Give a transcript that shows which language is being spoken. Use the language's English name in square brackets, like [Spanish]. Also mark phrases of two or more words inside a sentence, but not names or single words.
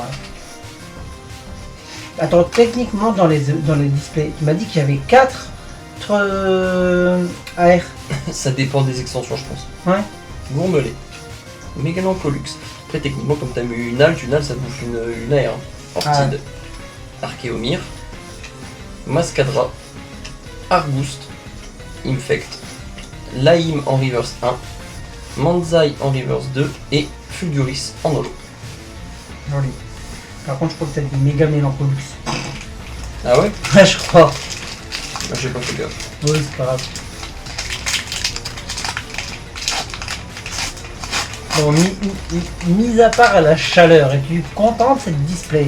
[French] Attends, techniquement dans les displays, tu m'as dit qu'il y avait 4 AR. Ça dépend des extensions, je pense. Ouais. Gourmelet. Mégalancolux. Après, techniquement, comme t'as mis une halte ça bouffe une air. Ortide. Archéomir. Mascadra. Argouste. Infect. Laïm en reverse 1. Manzai en reverse 2. Et Fulguris en holo. Joli. Par contre, je crois que t'as dit méga mélancolux. Ah ouais? Ouais, je crois. Moi, j'ai pas fait gaffe. Oui, c'est pas grave. Bon, mis à part la chaleur, es-tu content de cette display?